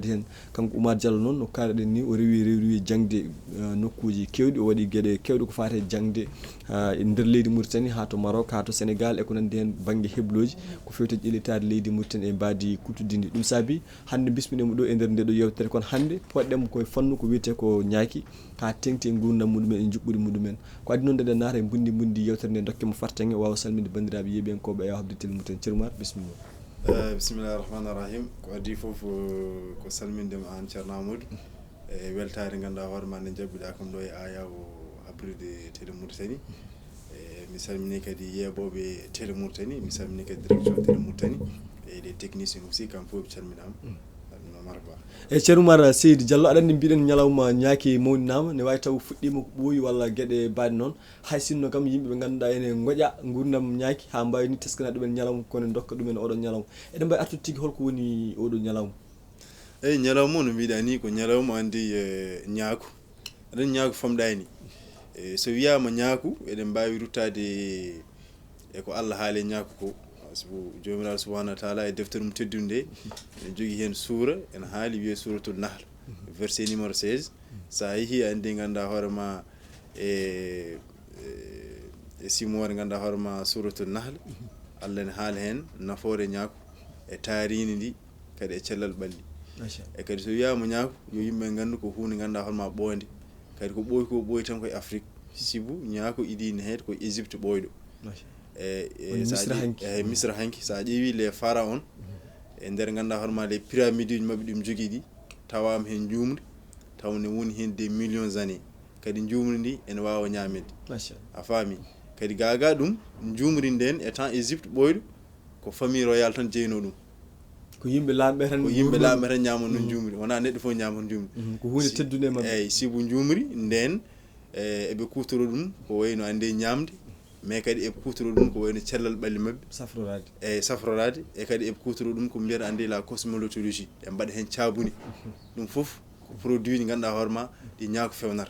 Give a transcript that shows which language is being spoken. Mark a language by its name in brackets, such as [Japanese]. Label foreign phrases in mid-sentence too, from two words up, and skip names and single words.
[Fula] hen kanko Oumar Diallo noon no kalɗen ni o rewi jangde nokkuji kewɗi o waɗi gueɗe kewɗe ko fate jangde e nder leydi Mauritanie ha to Maroc ha to Sénégal e ko nandi hen banggue hebloji ko fewte ƴellitade leydi Mauritanie e mbadi kuttudidi ɗum saabi hande bismiɗemo ɗo e nder ndeɗo yewtere kono hande poɗɗemo koye fannu ko wiyete ko ñaaki ha tengti e gurdam muɗumen e juɓɓudi muɗumen ko addi noon ndeɗen naata e bundi yewtere nde dokkemo fartange wawa salminde bandiraɓe yeeɓenkoɓe e habride télé Mauritanie ceerno Oumar bisimilla [Arabic] بسم الله الرحمن الرحيم [Fula] ko addi foof ko salmindema an ceerno Amadou e weltare ganduɗa hoorema nde jabɓiɗa kam ɗo e aya o habride télé Mauritanie mi salmini kadi yeeɓoɓe télé Mauritanie mi salmini kadi direction télé Mauritanie e [French] les techniciens aussi [Fula] kam foof ɓe calminama e ceerno Oumar Seydi Diallo aɗa andi mbiɗen ñalawma ñaaki mawninama ne wawi taw fuɗɗima ko ɓooyi walla gueɗe baɗe noon hay sinno kam yimɓe ɓe ganduɗa ene goƴa gurdam ñaaki ha mbawi ni teskana ɗumen ñalawma kono dokka ɗumen oɗon ñalawma eɗen mbawi artude tigui holko woni oɗo ñalawma eyyi ñalawma no mbiɗa ni ko ñalawma andi ñaaku aɗan ñaaku famɗani so wiyama ñaaku eɗen mbawi ruttade e ko Allah haali ñaaku ko sabu jomiraɗo [Arabic] سبحانه وتعالى [Fula] e deftere mum teddude nde ene jogui hen suura ene haali wiye [Arabic] سورة النحل [French] verset numéro 16 [Fula] sa yeehi andi ganduɗa hoorema e simore ganduɗa hoorema [Arabic] سورة النحل [Fula] Allah ne haala hen nafoore ñaaku e taaridi ndi kadi e cellal ɓalli e kadi so wiyama ñaaku yo yimɓe gandu ko hunde ganduɗa hoorema ɓoonde kadi ko ɓooyi tan koye Afrique sibu ñaaku iɗine heede ko Égypte ɓooyɗo Misra hanki sa ƴeewi [French] les pharaon [Fula] e nder ganduɗa hoorema [French] les pyramides [Fula] uji mabɓe ɗum jogui ɗi tawama hen jumri taw ne woni hen [French] des millions années [Fula] kadi jumri ndi ene wawa ñamede a faami kadi gaga ɗum jumri nden e temps Égypte ɓooyɗo ko [French] famille royale [Fula] tan jeyno ɗum ko yimɓe lamɓe tan ñamanno jumri wona neɗɗo foof ñamano jumri ko hunde teddude e mabɓe eyyi sibu jumri nden eɓe kutoro ɗum ko wayno ande ñamde mais kadi eɓe kutoro ɗum ko wayno cellal ɓalli mabɓe safrorade e kadi eɓe kutoro ɗum ko mbiyata ande [French] la cosmologie [Fula] e mbaɗa hen cabuni ɗum foof ko produit ɗi ganduɗa hoorema ɗi ñaaku fewnata